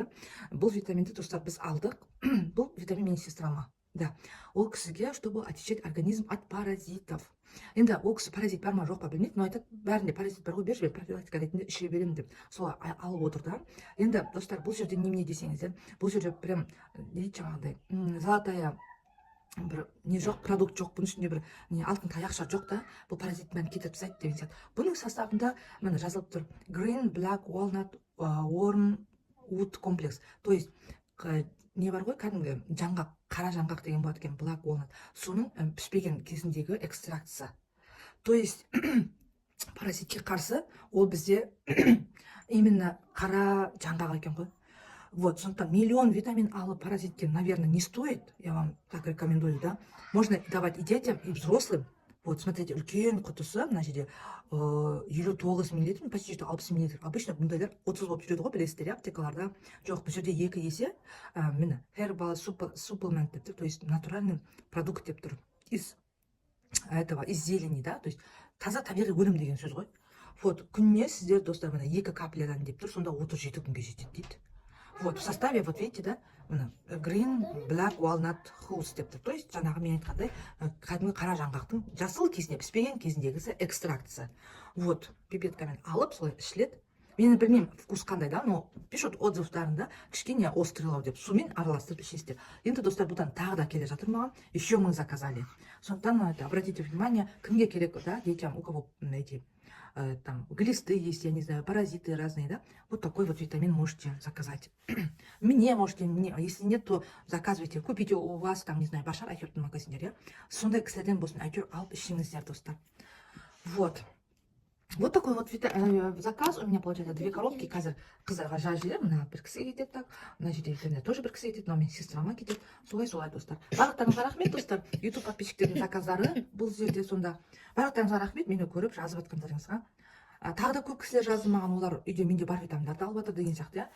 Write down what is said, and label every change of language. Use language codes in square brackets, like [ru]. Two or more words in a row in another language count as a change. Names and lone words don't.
[kk] Бұл витаминді достар біз алдық. Бұл витамин менің сестрама. Да, ол кісіге, [ru] чтобы очищать организм от паразитов. [kk] Енді ол кісі паразит бар ма жоқ па білмейді, но айтады, бәрінде паразит бар ғой, берші мен профилактика ретінде іше беремін деп солай алып отыр да. Енді достар, бұл жерде немене десеңіздер, бұл жерде прям не дейді жаңағыдай золотая бір не жоқ, продукт жоқ, бұның ішінде бір алтын таяқша жоқ да, бұл паразит бәрін кетіріп тастайды деген сияқты. Бұның составында міне жазылып тұр [en] Green Black Walnut Wormwood Complex. [ru] То есть [kk] не бар ғой, кәдімгі жаңғақ, қара жаңғақ деген болады екен, [en] Black Walnut. [kk] Соның пішпеген кезіндегі экстракциясы. [ru] То есть [kk] паразитке қарсы ол бізде именно қара жаңғақ екен ғой. Вот, сондықтан миллион витамин алып паразитке, [ru] наверное, не стоит. Я вам так рекомендую, да. Можно давать и детям, и взрослым. Вот, смотрите, [kk] үлкен құтысы, мына жерде 59 мл, [ru] почти что [kk] 60 мл. Обычно бұндайлар 30 болып жүреді ғой, білесіздер, аптекаларда. Жоқ, бұл жерде 2 есе, міне, [en] herbal supplement [kk] деп тұр, [ru] то есть натуральный продукт [kk] деп тұр. [ru] Из зелени, да, то есть [kk] таза табиғи өнім деген сөз ғой. Вот, күніне сіздер, достар, мына 2 каплядан деп тұр, сонда 37 күнге жетеді дейді. [ru] Вот, в составе, вот видите, да, [en] Green Black Walnut Husk [kk] деп тұр. То есть, жаңағы мен айтқандай, кәдімгі қара жаңғақтың жасыл кезінде, піспеген кезіндегісі экстракция. Вот, пипеткамен алып, солай ішіледі. Мен білмеймін, вкус қандай, да, [ru] но пишут [kk] отзывтарында кішкене острылау деп, сумен араластырып ішесіздер. Енді, достар, бұдан тағы да келе жатыр маған, [ru] еще мы заказали. Сондықтан, обратите внимание, [kk] кімге керек, да, [ru] детям, у кого эти там глисты есть, я не знаю, паразиты разные, да, вот такой вот витамин можете заказать. Мне можете, если нет, то заказывайте, купите у вас, там, не знаю, [kk] Башар Айхердің магазиндер, сондай кісілерден болсын, әйтеуір алып ішіңіздер, достар. [ru] Вот. Вот такой вот заказ у меня получается 2 коробки. [kk] Қазір қыздарға жажылер, мына бір кісі кетеді так, мына жерде тоже бір кісі кетеді, но мен сестрама кетеді. Солай достар. Барлықтарыңызға рахмет, достар. YouTube подписчиктердің заказдары бұл жерде сонда. Барлықтарыңызға рахмет, мені көріп жазып жатқандарыңызға. Тағы да көп кісілер жазды маған, олар үйде менде бар витаминдарды алып жатыр деген сияқты, иә.